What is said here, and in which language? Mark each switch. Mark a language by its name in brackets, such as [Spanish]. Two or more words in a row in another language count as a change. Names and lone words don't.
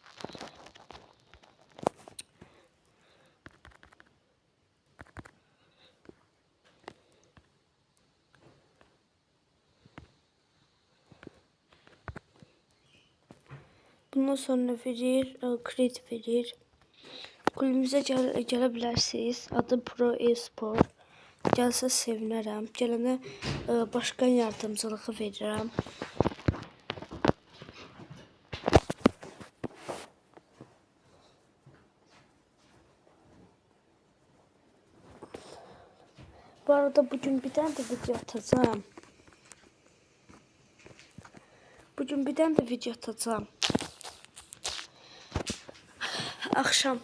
[Turkish] Bundan sonra verir, kredi verir. [Azerbaijani] Kulübümüzə gələ bilərsiniz. Adı Pro Esport. Gəlsə sevinərəm. Gələnə [Turkish] başqan yardımcılığı [Azerbaijani] verirəm. [Turkish] Bu arada bugün bir tane de video atacağım. Akşam.